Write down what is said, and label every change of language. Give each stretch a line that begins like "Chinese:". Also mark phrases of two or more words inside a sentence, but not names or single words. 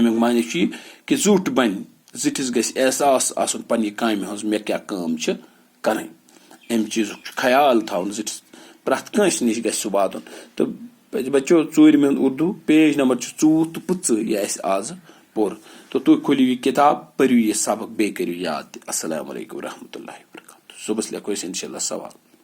Kashmiri: امیک معنی یہ کہ زٹ بن زٹھس گھ احساس آسن پنہ کامہ ہز مے کیا کام کریں. ام چیز خیال تھاؤن زٹھس پرت کنس نش گھ سہ واتن. تو بچو ژوٗرمہِ ہُنٛد اردو پیج نمبر 14 تہٕ 15 یہ اس آز پور. تو تُہۍ کھوٗلِو یہ کتاب پٔرِو یہ سبق بیٚیہِ کٔرِو یاد تہِ.
Arabic: السلام علیکم ورحمۃ اللہ وبرکاتہ.
Kashmiri: صبحس لیکھو أسۍ
Arabic: انشاء اللہ
Kashmiri: سوال.